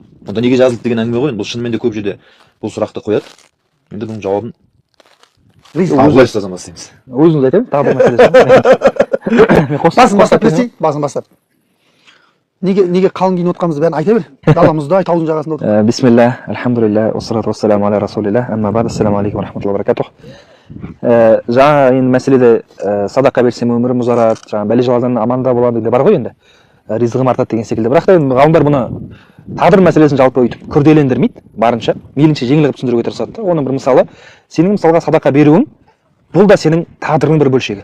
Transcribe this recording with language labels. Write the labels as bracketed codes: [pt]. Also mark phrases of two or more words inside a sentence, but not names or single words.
[kk] Онда неге жазылды деген әңгіме ғой. Бұл шынымен де көп жерде бұл сұрақты қояды. Енді бұның жауабын Абылай ұстаздан бастаймыз. Өзіңіз айтайын, тағдыр мәселесі. Басын бастап берсей, басын бастап. Неге қалың киініп отқанымызды бәрін айта бер. Даламызда, таудың жағасында отыр. [ar] بسم الله الحمد لله والصلاة والسلام على رسول الله أما بعد السلام عليكم ورحمة الله وبركاته. [kk] Жаңа енді мәселеде садақа берсем өмірім ұзарады, жаңа бәле жаладан аманда болады деп бар ғой енді. Ризығым артады деген секілді. Бірақ та енді ғалымдар бұны тағдыр мәселесін жалпы өйтіп күрделендірмейді, барынша, мейлінше жеңіл қылып түсіндіруге тырысады да. Оның бір мысалы, сенің мысалға садақа беруің, бұл да сенің тағдырыңның бір бөлшегі.